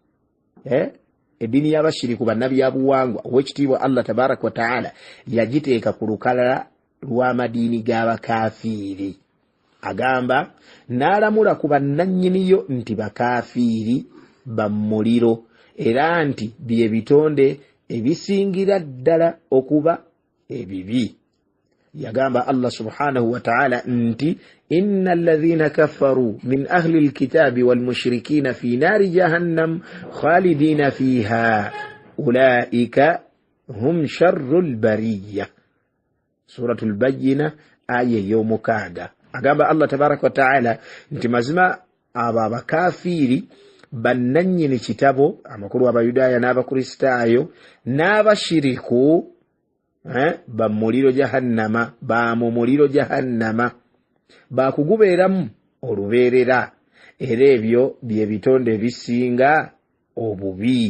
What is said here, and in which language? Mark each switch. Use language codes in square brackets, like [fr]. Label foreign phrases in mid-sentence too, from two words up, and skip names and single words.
[lg] Eddiini y'abashiriku bannabyabuwangwa ow'ekitiibwa [ar] الله تبارك وتعالى [lg] yagiteeka ku lukalala lw'amadiini g'abakafiiri. Agamba n'alamula ku bannannyiniyo nti bakafiiri bamuliro era nti bye bitonde ebisingira ddala okuba ebibi. [ar] Yagamba الله سبحانه وتعالى nti إن الذين كفروا من أهل الكتاب والمشركين في نار جهنم خالدين فيها أولئك هم شر البرية. [lg] Suratul Bayyina aya y'omukaaga. Agamba [ar] الله تبارك وتعالى [lg] nti mazima aba abakafiri bannannyini kitabo, amakulu abayudaaya n'abakristaayo n'abashiriku bamuliro jahannama, mu muliro jahannama, bakugubeeramu olubeerera era ebyo bye bitonde bisinga obubi.